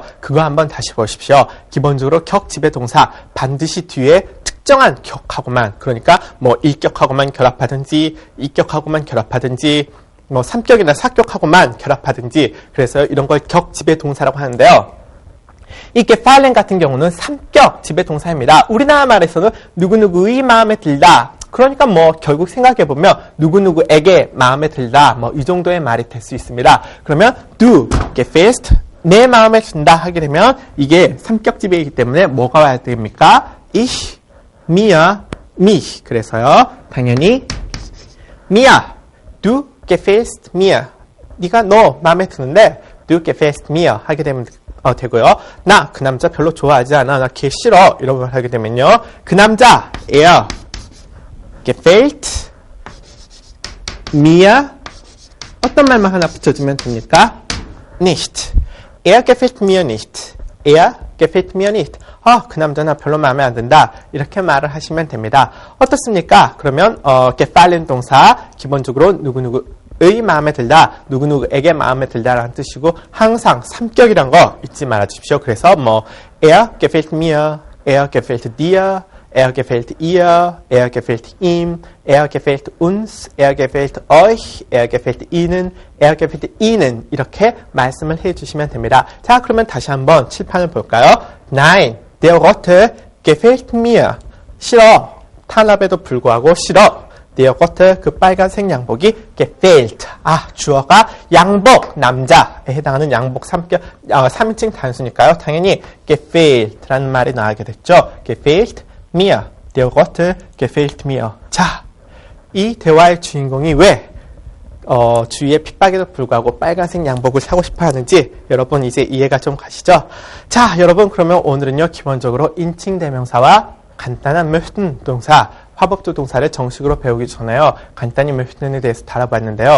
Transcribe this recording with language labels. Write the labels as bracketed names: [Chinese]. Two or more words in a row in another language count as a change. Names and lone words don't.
[Korean] 그거 한번 다시 보십시오. 기본적으로 격 지배 동사 반드시 뒤에 특정한 격하고만, 그러니까 뭐 1격하고만 결합하든지 2격하고만 결합하든지 뭐 3격이나 4격하고만 결합하든지, 그래서 이런 걸 격 지배 동사라고 하는데요. 이 gefallen 같은 경우는 3격 지배 동사입니다. 우리나라 말에서는 누구누구의 마음에 들다. 그러니까 뭐 결국 생각해보면 누구누구에게 마음에 들다, 뭐 이 정도의 말이 될 수 있습니다. [German] 그러면 du gefällst, [Korean] 내 마음에 든다 하게 되면 이게 3격 지배이기 때문에 뭐가 와야 됩니까? [German] ich, mir, mich. [Korean] 그래서요 당연히 [German] mir, du gefällst mir. [Korean] 네가 너 마음에 드는데 [German] du gefällst mir [Korean] 하게 되면 되고요. 나 그 남자 별로 좋아하지 않아. 나 걔 싫어. 이런 걸 하게 되면요. 그 남자 [German] er gefällt mir, [Korean] 어떤 말만 하나 붙여주면 됩니까? [German] nicht. Er gefällt mir nicht. Er gefällt mir nicht. [Korean] 그 남자 나 별로 마음에 안 든다. 이렇게 말을 하시면 됩니다. 어떻습니까? 그러면 gefallen 동사 기본적으로 누구누구의 마음에 들다, 누구누구에게 마음에 들다라는 뜻이고 항상 3격이란 거 잊지 말아 주십시오. 그래서 뭐 [German] er gefällt mir, er gefällt dir, er gefällt ihr, er gefällt ihm, er gefällt uns, er gefällt euch, er gefällt ihnen, er gefällt ihnen [Korean] 이렇게 말씀을 해주시면 됩니다. 자, 그러면 다시 한번 칠판을 볼까요? [German] Nein, der Rote gefällt mir. [Korean] 싫어. 탄압에도 불구하고 싫어. [German] der Rote, [Korean] 그 빨간색 양복이 gefällt. 주어가 양복, 남자에 해당하는 양복 3인칭 단수니까요. 당연히 gefällt라는 말이 나오게 됐죠. [German] gefällt mir, der Rote gefällt mir. [Korean] 자, 이 대화의 주인공이 왜 주위에 핍박에도 불구하고 빨간색 양복을 사고 싶어 하는지 여러분 이제 이해가 좀 가시죠? 자, 여러분 그러면 오늘은요 기본적으로 인칭 대명사와 간단한 möchten 동사, 화법조 동사를 정식으로 배우기 전에요 간단히 möchten에 대해서 다뤄봤는데요.